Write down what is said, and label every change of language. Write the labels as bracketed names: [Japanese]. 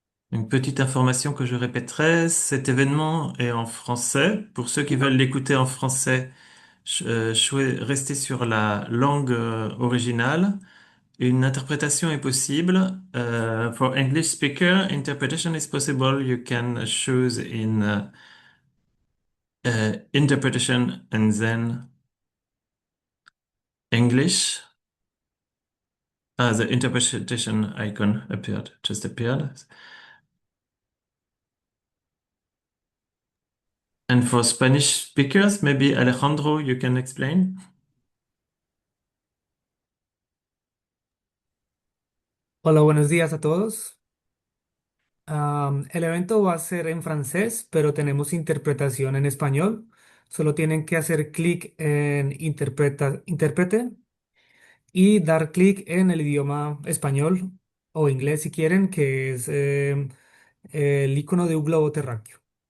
[French] Une petite information que je répéterai, cet événement est en français. Pour ceux qui veulent l'écouter en français, restez sur la langue originale. Une interprétation est possible. [English] For English speaker, interpretation is possible. You can choose in interpretation and then English. The interpretation icon just appeared. And for Spanish speakers, maybe Alejandro, you can explain. [Spanish] Hola, buenos días a todos. El evento va a ser en francés, pero tenemos interpretación en español. Solo tienen que hacer clic en intérprete y dar clic en el idioma español o inglés si quieren, que es el icono de un globo terráqueo.